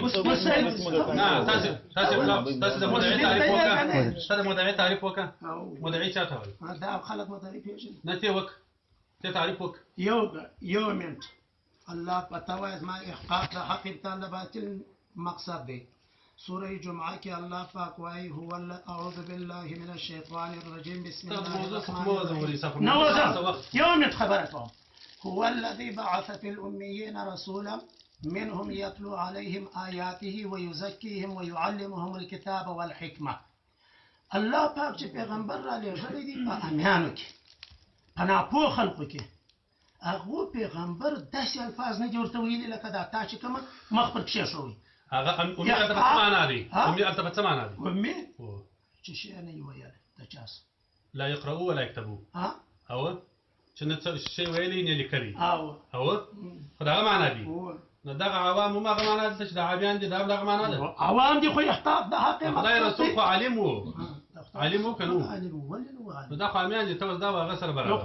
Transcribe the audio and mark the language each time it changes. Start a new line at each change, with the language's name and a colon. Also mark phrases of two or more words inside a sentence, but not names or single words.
Pashto: نه تاسې د مدعي تعریف وکړه ته د مدعي تعریف وکړه مدعي چا ته وایي دا خلک مدعي پېژني نه ته وکړه ته تعریف وکړه یو منټ الله پته وایي زما احقاق د حق ابطال د باطل مقصد دی سورة جمعة کې الله پاک وایي هو
Arabic: اعوذ بالله من الشیطان الرجیم بسم الله الرحمن الرحیم
Pashto: یو منټ خبره کوم
Arabic: هو الذي بعث في الأميين رسولا منهم يتلو عليهم آياته ويزكيهم ويعلمهم الكتاب والحكمة
Pashto: الله پاک چې پیغمبر را لېږلی دی په امیانو کې په ناپوه خلقو کې هغو پیغمبر داسې الفاظ نه دي ورته ویلي لکه دا تا چې کومه مخ پر کښېښوئ هغه امي هلته په څه معنا دی امي هلته په څه معنا دی امي چې شی نه یې ویلی د چا څه
Arabic: لا يقرؤوا ولا يكتبوا
Pashto: او چې نه څه شی ویلی نه لیکلی او خو دغه معنا دی نو دغه عوام هم هغه معنا ده چې د عامیان دي دا هم دغه معنا ده عوام دي خو احقاق د حق خدای رسول خو عالم و عالم و که نو نو دا خو عامیان دي ته اوس دا به هغه سره برابر